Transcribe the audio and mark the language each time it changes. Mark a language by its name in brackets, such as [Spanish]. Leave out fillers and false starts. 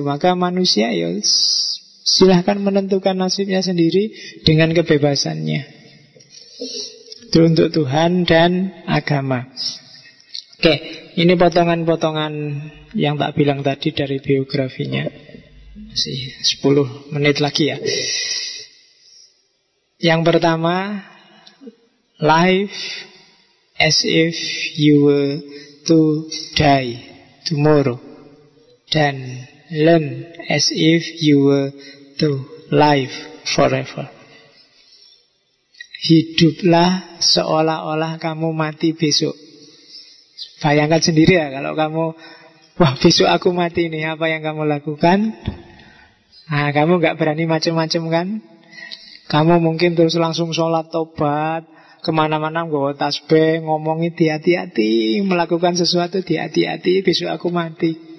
[Indonesian] Maka manusia ya silahkan menentukan nasibnya sendiri dengan kebebasannya. Itu untuk Tuhan dan agama. Oke, ini potongan-potongan yang tak bilang tadi dari biografinya. Masih 10 menit lagi ya. Yang pertama, [English] life as if you were to die tomorrow. [Indonesian] Dan [English] learn as if you were to live forever. [Indonesian] Hiduplah seolah-olah kamu mati besok. Bayangkan sendiri ya, kalau kamu, wah besok aku mati nih, apa yang kamu lakukan? Nah, kamu gak berani macam-macam kan? Kamu mungkin terus langsung sholat tobat, kemana-mana bawa tasbih, ngomongin hati-hati, melakukan sesuatu hati-hati, besok aku mati.